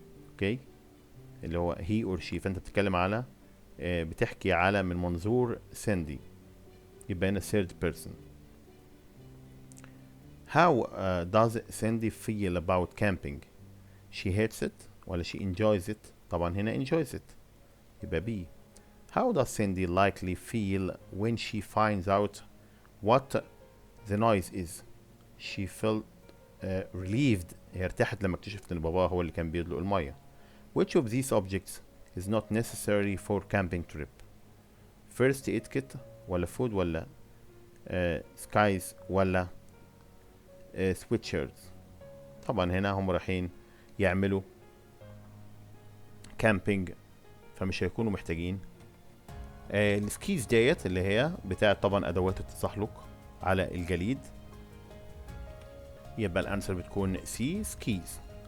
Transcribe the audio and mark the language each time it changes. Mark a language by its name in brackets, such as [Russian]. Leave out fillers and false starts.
[Arabic] اوكي، اللي هو [English] he or she، [Arabic] فانت بتتكلم على بتحكي على من منظور ساندي، يبقى هنا [English] third person. How does Sandy feel about camping? She hates it ولا she enjoys it؟ [Arabic] طبعا هنا [English] enjoys it، يبقى B. How does Sandy likely feel when she finds out what the noise is? She felt relieved. [Arabic] هي ارتاحت لما اكتشفت ان باباها هو اللي كان بيدلق المية. [English] Which of these objects is not necessary for camping trip? First etiquette [Arabic] ولا food ولا skies ولا sweatshirts؟ طبعا هنا هم رايحين يعملوا كامبينج، فمش هيكونوا محتاجين السكيز ديت اللي هي بتاعت طبعا ادوات التزحلق على الجليد، يبقى الانسر بتكون سي سكيز.